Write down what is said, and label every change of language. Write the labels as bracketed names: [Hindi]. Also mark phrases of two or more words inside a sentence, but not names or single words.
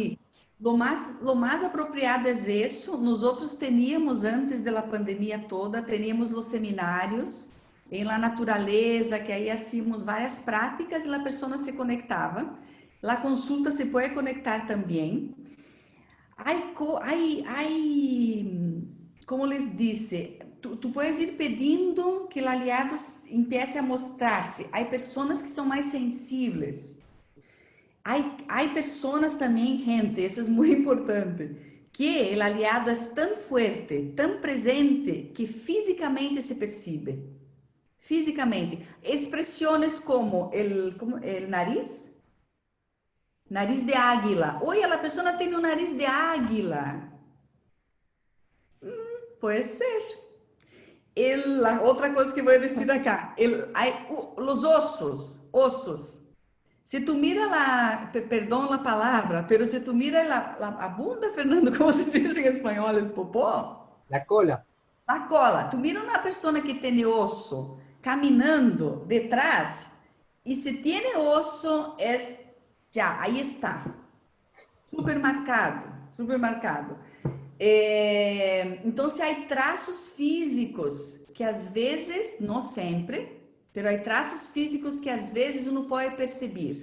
[Spanish] Sí, lo más apropriado es eso. Nosotros teníamos, antes de la pandemia toda, teníamos los seminarios en la naturaleza, que ahí hacíamos varias prácticas y la persona se conectaba. La consulta se puede conectar también. [Portuguese] Como les disse, tu puedes ir pedindo que o aliado empiece a mostrar-se. Há pessoas que são mais sensíveis. Há pessoas também, gente, isso é muito importante, que o aliado é tão forte, tão presente, que fisicamente se percebe. Fisicamente. Expressões como o nariz. [Spanish] Nariz de águila. [Portuguese] Oi, a pessoa tem um nariz de águila. Pode ser. Outra coisa que vou dizer acá. Os ossos. Se tu mira lá, perdão a palavra, pero se tu mira a bunda, Fernando, como se diz em espanhol, o popó? [Spanish] La cola. La cola. [Portuguese] Tu mira uma pessoa que tem osso caminhando detrás, e se tem osso, já, aí está. Supermercado. Então, se há traços físicos que às vezes, não sempre, mas há traços físicos que às vezes uno pode perceber.